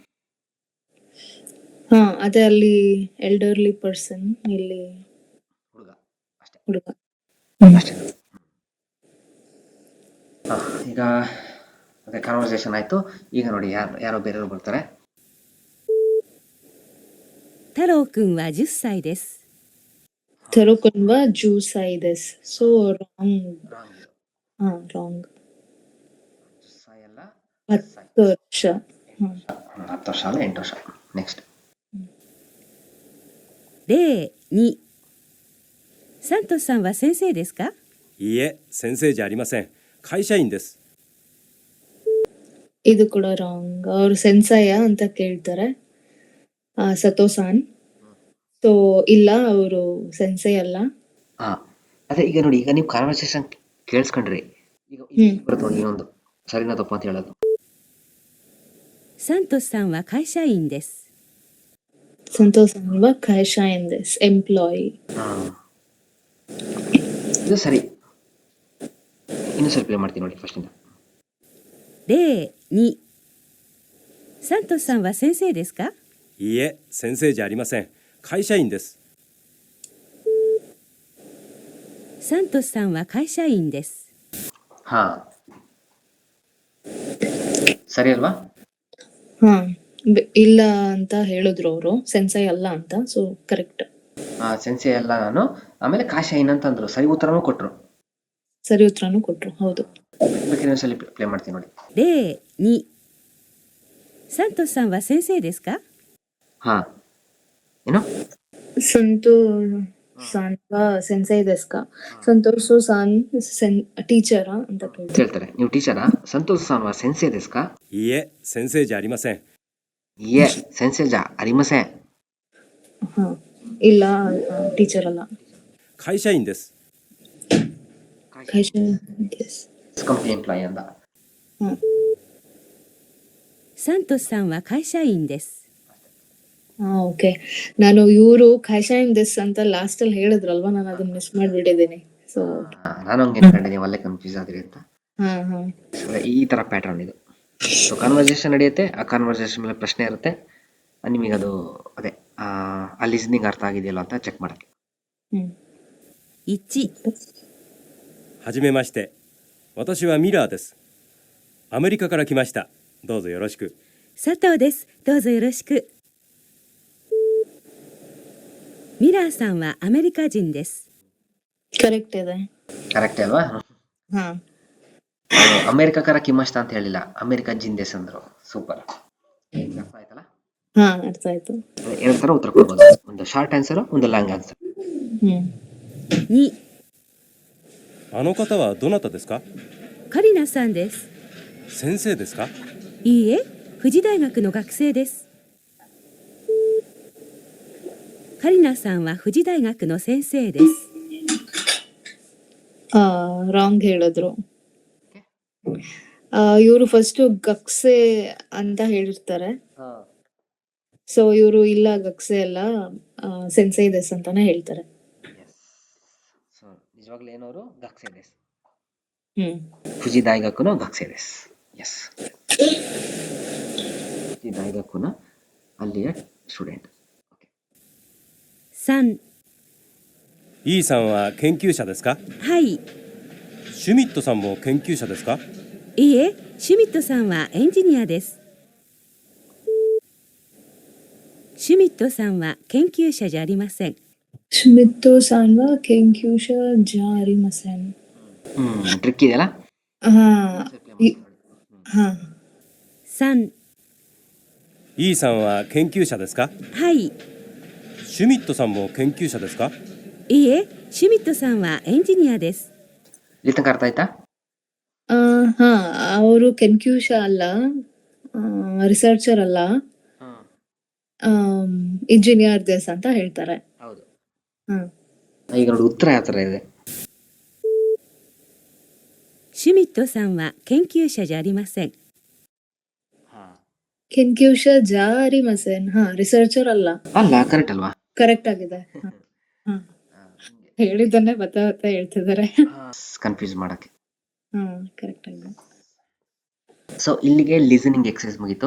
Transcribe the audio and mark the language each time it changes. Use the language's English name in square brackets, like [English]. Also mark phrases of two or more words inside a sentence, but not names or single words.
[Kannada] ಹಾ ಅದೇ ಅಲ್ಲಿ [English] elderly person [Kannada] ಇಲ್ಲಿ ಹುಡುಗ ಅಷ್ಟೇ ಹುಡುಗ ಅಷ್ಟೇ ಈಗ ಅದೇ ಕಾನ್ವರ್ಸೇಷನ್ ಆಯ್ತು ಈಗ ನೋಡಿ ಯಾರೋ ಬೇರೆಯವರು ಬರ್ತಾರೆ [Japanese] 太郎くんは10歳です。太郎くんは十歳です [English] so wrong wrong [Kannada] ಸಾಯಿ ಅಲ್ಲ 10 ವರ್ಷ 10 ವರ್ಷ ಅಲ್ಲ 8 ವರ್ಷ ನೆಕ್ಸ್ಟ್ [Japanese] 例2。サントスさんは先生ですか？いいえ、先生じゃありません。会社員です。 [Kannada] ಇದು ಕೂಡ ರಾಂಗ್ ಅವ್ರು ಸೆನ್ಸಯ ಅಂತ ಕೇಳ್ತಾರೆ ಸತೋಸಾನ್ ಸೊ ಇಲ್ಲ ಅವರು ಸೆನ್ಸೈ ಅಲ್ಲ ಅದೇ ಈಗ ನೋಡಿ ಈಗ ನೀವು ಕಾನ್ವರ್ಸೇಷನ್ ಕೇಳಿಸ್ಕೊಂಡ್ರಿ ಈಗ ಬರುತ್ತೆ ನೋಡಿ ಇನ್ನೊಂದು ಸರಿನಾ ತಪ್ಪು ಅಂತ ಹೇಳೋದು [Japanese] サントスさんは会社員です。 [Kannada] ಸಂತೋಷ್ ಅಲ್ವಾ [Japanese] 会社員です [Kannada] ಎಂಪ್ಲಾಯಿ ಇದು ಸರಿ ಇನ್ನು ಸ್ವಲ್ಪ ಪ್ಲೇ ಮಾಡ್ತೀನಿ ನೋಡಿ ಫಸ್ಟ್ ಇಂದ [Japanese] 例2。サントスさんは先生ですか？いいえ、先生じゃありません。会社員です。サントスさんは会社員です。 [Kannada] ಹಾ ಸರಿ ಅಲ್ವಾ ಇಲ್ಲ ಅಂತ ಹೇಳಿದ್ರು ಅವರು ಸೆನ್ಸೈ ಅಲ್ಲ ಅಂತ ಸೊ ಕರೆಕ್ಟ್ ಸೆನ್ಸೆ ಎಲ್ಲ ನಾನು ಆಮೇಲೆ ಕಾಶೈನ್ ಅಂತ ಅಂದ್ರು ಸರಿ ಉತ್ತರನೂ ಕೊಟ್ರು ಸರಿ ಉತ್ತರನೂ ಕೊಟ್ರು ಹೌದು ಬೇಕಾದ್ರೆ ಒಂದ್ಸಲಿ ಪ್ಲೇ ಮಾಡ್ತೀನಿ ನೋಡಿ 例2。サントスさんは先生ですか？ ಹಾ ಏನು [Japanese] サントスさん先生ですか [Kannada] ಸಂತೋಷ್ ಸಾನ್ ಟೀಚರಾ ಅಂತ ಹೇಳ್ತಾರೆ ನೀವು ಟೀಚರಾ [Japanese] サントスさんは先生ですかいいえ、先生じゃありません。え 先生じゃありませ [Kannada] ಇಲ್ಲ ಟೀಚರ್ ಅಲ್ಲ [Japanese] 会社員です。 [English] company employee [Kannada] ಅಂತ [Japanese] サントスさんは会社員です。 [Kannada] ಓಕೆ ನಾನು ಇವರು [Japanese] 会社員です [Kannada] ಅಂತ ಲಾಸ್ಟ್ ಅಲ್ಲಿ ಹೇಳಿದ್ರಲ್ವಾ ನಾನು ಅದನ್ನ ಮಿಸ್ ಮಾಡಿಬಿಟ್ಟಿದ್ದೀನಿ ಸೊ ನಾನು ಹಂಗೆ ಅನ್ಕೊಂಡೆ ನೀವು ಅಲ್ಲೇ ಕನ್ಫ್ಯೂಸ್ ಆದ್ರಿ ಅಂತ ಹಾ ಈ ತರ ಪ್ಯಾಟರ್ನ್ ಇದು ಸೊ ಕಾನ್ವರ್ಸೇಷನ್ ನಡೆಯುತ್ತೆ ಆ ಕಾನ್ವರ್ಸೇಷನ್ ಮೇಲೆ ಪ್ರಶ್ನೆ ಇರುತ್ತೆ ನಿಮಗೆ ಅದು ಅದೇ ಆ ಲಿಸ್ನಿಂಗ್ ಅರ್ಥ ಆಗಿದೆಯಲ್ಲ ಅಂತ ಚೆಕ್ ಮಾಡಕ್ಕೆ 1。 [Japanese] はじめまして。私はミラーです。アメリカから来ました。どうぞよろしく。佐藤です。どうぞよろしく。ミラーさんはアメリカ人です。 [Kannada] ಕರೆಕ್ಟ್ ಇದೆ ಕರೆಕ್ಟ್ ಅಲ್ವಾ ಹಾ [Japanese] アメリカから来ました [Kannada] ಅಂತ ಹೇಳಿಲ್ಲ [Japanese] アメリカ人です [Kannada] ಅಂದ್ರು ಸೂಪರ್ ಅರ್ಥ ಆಯ್ತಲ್ಲ ಹಾ ಅರ್ಥ ಆಯ್ತು ಎರಡು ತರ ಉತ್ತರ ಕೊಡ್ಬೋದು ಒಂದು [English] short answer [Kannada] ಒಂದು [English] long answer 2。 [Japanese] あの方はどなたですか？カリナさんです。先生ですか？いいえ、富士大学の学生です。カリナさんは富士大学の先生です。 [Kannada] ರಾಂಗ್ ಹೇಳಿದ್ರು. ಇವರು ಫಸ್ಟ್ ಗಕ್ಸೆ ಅಂತ ಹೇಳಿರ್ತಾರೆ. ಸೊ ಇವರು ಇಲ್ಲ ಗಕ್ಸೆ ಅಲ್ಲ, [Japanese] 先生です [Kannada] ಅಂತಾನೆ ಹೇಳ್ತಾರೆ. ಸೊ ನಿಜವಾಗ್ಲೂ ಏನವರು [Japanese] 学生です, [Kannada] ಹ್ಮ್ [Japanese] 富士大学の学生です. [Kannada] ಎಸ್, [Japanese] 富士大学の [Kannada] ಅಲ್ಲಿಯ ಸ್ಟೂಡೆಂಟ್. ಓಕೆ. 3、 [Japanese] E さんは研究者ですか？はい。シュミットさんも研究者ですか？いいえ、シュミットさんはエンジニアです。シュミットさんは研究者じゃありません。シュミットさんは研究者じゃありません. [Kannada] ಟ್ರಿಕ್ ಇದೆಯಲ್ಲ. ಹಾ 3、 [Japanese] E さんは研究者ですか？はい。シュミットさんも研究者ですか？いいえ、シュミットさんはエンジニアです。 [Kannada] ಇಲ್ಲಿ ತನಕ ಅರ್ಥ ಆಯ್ತಾ? ಹಾ, ಅವರು ಕೆನ್ಕ್ಯೂಶ ಅಲ್ಲ, ರಿಸರ್ಚರ್ ಅಲ್ಲ, [Japanese] エンジニアです [Kannada] ಅಂತ ಹೇಳ್ತಾರೆ. ಹೌದು. ಹ್ಮ್ ಈಗ ನೋಡಿ ಉತ್ತರ ಯಾವ ತರ ಇದೆ. [Japanese] シュミットさんは研究者じゃありません。研究者じゃありません. [Kannada] ಹಾ, ರಿಸರ್ಚರ್ ಅಲ್ಲ. ಅಲ್ಲ, ಕರೆಕ್ಟ್ ಅಲ್ವಾ? ಕರೆಕ್ಟ್ ಆಗಿದೆ. ಹೇಳಿದ್ದನ್ನೇ ಬತ್ತಾ ಹೇಳ್ತಿದ್ದಾರೆ. ಕನ್ಫ್ಯೂಸ್ ಮಾಡಕ್ಕೆ. ಕರೆಕ್ಟ್ ಆಗಿದೆ. ಸೊ ಇಲ್ಲಿಗೆ [English] listening exercise [Kannada] ಮುಗೀತು.